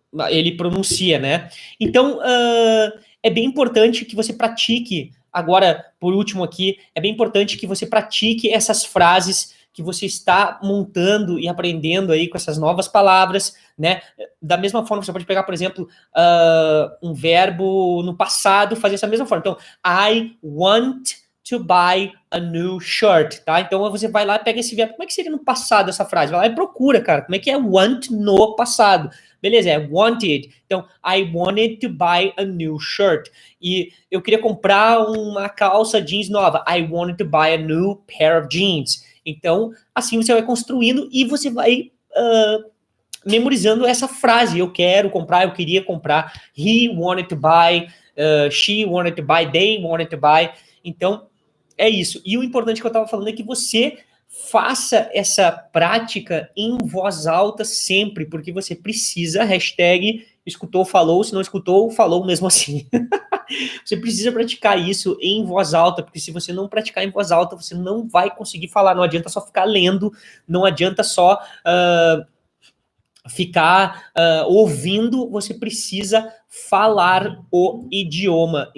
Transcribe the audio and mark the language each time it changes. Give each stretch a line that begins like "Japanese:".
Portuguese: ele pronuncia, né? Então, é bem importante que você pratique, agora, por último aqui, é bem importante que você pratique essas frases que você está montando e aprendendo aí com essas novas palavras, né? Da mesma forma, você pode pegar, por exemplo, um verbo no passado, fazer essa mesma forma. Então,
English: I want to buy a new shirt,
Portuguese: tá? Então você vai lá e pega esse verbo. Como é que seria no passado essa frase? Vai lá e procura, cara. Como é que é want no passado? Beleza, é wanted. Então,
English: I wanted to buy a new shirt.
Portuguese: E eu queria comprar uma calça jeans nova.
English: I wanted to buy a new pair of jeans.
Portuguese: Então, assim você vai construindo e você vai memorizando essa frase. Eu quero comprar, eu queria comprar.
English: He wanted to buy, she wanted to buy, they wanted to buy.
Portuguese: Então, é isso. E o importante que eu estava falando é que você faça essa prática em voz alta sempre, porque você precisa, hashtag escutou, falou, se não escutou, falou mesmo assim. Você precisa praticar isso em voz alta, porque se você não praticar em voz alta, você não vai conseguir falar, não adianta só ficar lendo, não adianta só ficar ouvindo, você precisa falar o idioma.